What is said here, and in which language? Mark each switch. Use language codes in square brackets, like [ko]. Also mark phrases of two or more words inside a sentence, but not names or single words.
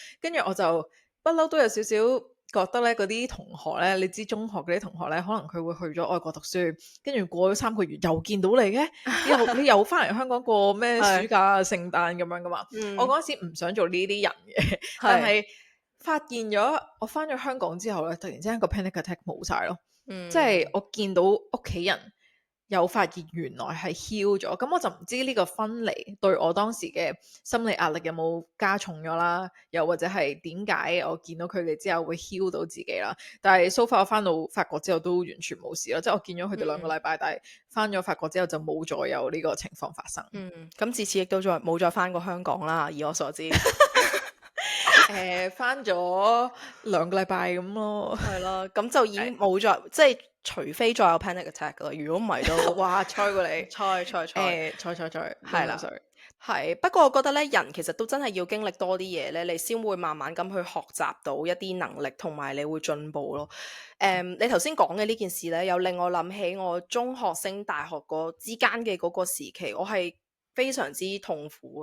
[yue] 跟住我就不嬲都有少少覺得咧，嗰啲同學咧，你知中學嗰啲同學咧，可能佢會去咗外國讀書，跟住過咗3個月又見到你嘅，你又翻嚟香港過咩暑假啊、聖誕咁樣噶嘛。我嗰陣時唔想做呢啲人嘅，但係發現咗我翻咗香港之後咧，突然之間個 [en] panic attack [yue] 冇晒咯，即係我見到屋企人有發現原來係 heal 咗，咁我就唔知呢個分離對我當時嘅心理壓力有冇加重咗啦，又或者係點解我見到佢哋之後會 heal 到自己啦。但係 [en] so far [yue] 我翻到法國之後都完全冇事咯，即係我見咗佢哋2個禮拜，但係翻咗法國之後就冇再有呢個情況發生。咁自此亦都冇再翻過香港啦，以我所知。翻咗2個禮拜咁咯，係咯，咁就已經冇再即係除非再有 [en] panic attack [yue] 噶啦，如果唔係都哇猜過你猜係啦，係。不過我覺得咧，人其實都真係要經歷多啲嘢咧，你先會慢慢咁去學習到一啲能力，同埋你會進步咯。你頭先講嘅呢件事咧，又令我諗起我中學升大學之間嘅嗰個時期，我係非常之痛苦